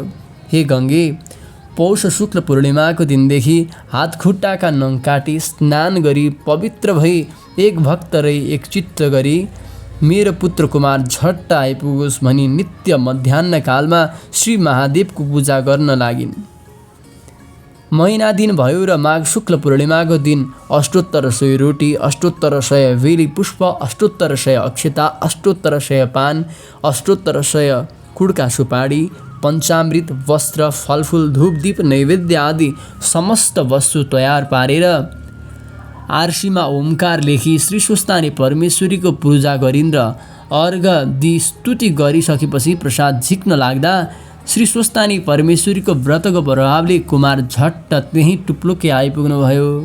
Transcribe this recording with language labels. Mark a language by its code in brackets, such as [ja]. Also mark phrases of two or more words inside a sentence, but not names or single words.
[ne] हे गङ्गे, पौष शुक्ल पूर्णिमाको दिनदेखि हात खुट्टाका नङ काटी स्नान गरी पवित्र भई एक भक्त रही एक चित्त गरी मेरो पुत्र कुमार झट्ट आइपुगोस् भनी नित्य मध्याह्न कालमा श्री महादेवको पूजा गर्न लागिन्। महिना दिन भयो र माघ शुक्ल पूर्णिमाको दिन अष्टोत्तर 100 रोटी, अष्टोत्तर 100 बेली पुष्प, अष्टोत्तर 100 अक्षता, अष्टोत्तर 100 पान, अष्टोत्तर 100 कुडका सुपारी, पञ्चामृत, वस्त्र, फलफुल, धूप, दीप, नैवेद्य आदि समस्त वस्तु तयार पारेर आरसीमा ओमकार लेखी श्री स्वस्थानी परमेश्वरीको पूजा गरिन् र अर्घ दि स्तुति गरिसकेपछि प्रसाद झिक्न लाग्दा श्री स्वस्थानी परमेश्वरीको व्रतको प्रभावले कुमार झट्ट त्यही टुप्लुके आइपुग्नुभयो।